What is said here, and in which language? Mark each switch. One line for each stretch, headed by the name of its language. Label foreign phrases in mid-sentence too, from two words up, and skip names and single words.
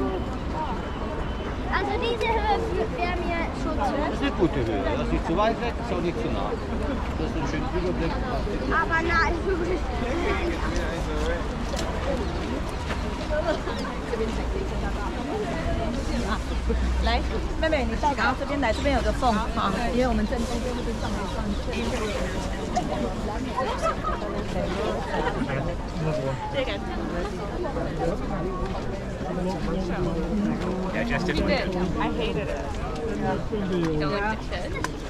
German: Also diese Höhe wäre mir schon zu. Das ist eine gute Höhe. Das ist nicht zu weit weg, ist auch nicht zu nah. Das ist ein schöner Überblick. Aber nein.
Chinese: 来，妹妹，你到刚刚这边来，这边有个缝啊，因为我们正中间这边上来上去。这个。
English: You did. I hated it. You don't like the kid?